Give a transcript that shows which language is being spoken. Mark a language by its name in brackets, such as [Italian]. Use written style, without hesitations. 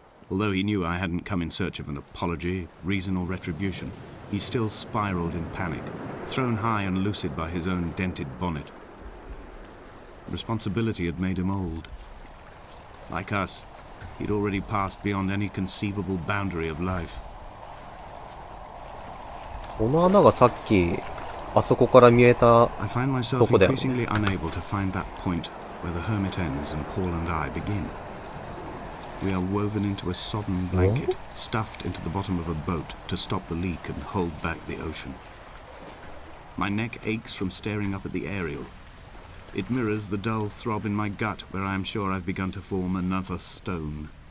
[English] Although he knew I hadn't come in search of an apology, reason or retribution, he still spiraled in panic, thrown high and lucid by his own dented bonnet. Responsibility had made him old. Like us, he'd already passed beyond any conceivable boundary of life. [Japanese] この穴がさっき、あそこから見えた [English] I find myself [Japanese] とこだよね。 [English] increasingly unable to find that point where the hermit ends and Paul and I begin. We are woven into a sodden blanket, stuffed into the bottom of a boat to stop the leak and hold back the ocean. My neck aches from staring up at the aerial. It mirrors the dull throb in my gut where I am sure I've begun to form another stone.